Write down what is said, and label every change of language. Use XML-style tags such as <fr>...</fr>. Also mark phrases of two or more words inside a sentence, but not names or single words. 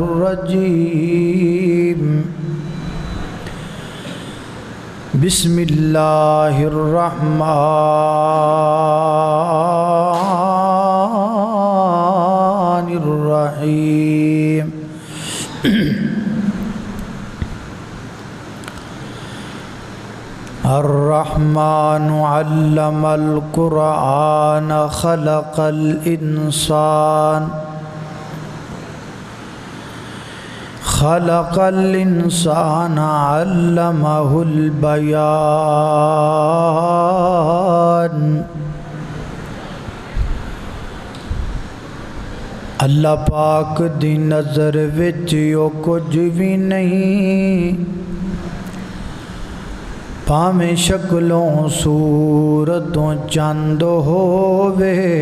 <ar>الرجيم بسم الله الرحمن الرحيم الرحمن علم القرآن خلق الإنسان علمه البيان</ar> <pa>اللہ پاک دی نظر وچ او کچھ بھی نہیں، پاویں شکلوں صورتوں چند ہووے،</pa>